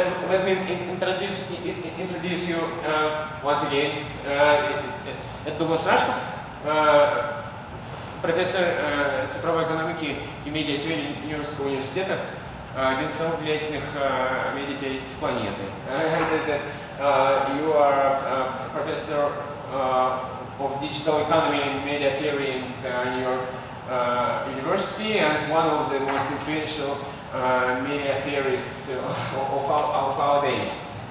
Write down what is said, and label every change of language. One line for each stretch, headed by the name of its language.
English: Let me introduce you once again.
Russian: Это Дуглас Рашкофф, профессор цифровой экономики и медиа-теории Нью-Йоркского университета, один из самых влиятельных медиа-теоретиков планеты.
English: I said that you are a professor of digital economy and media theory in New York University, and one of the most influential media theorists of our days.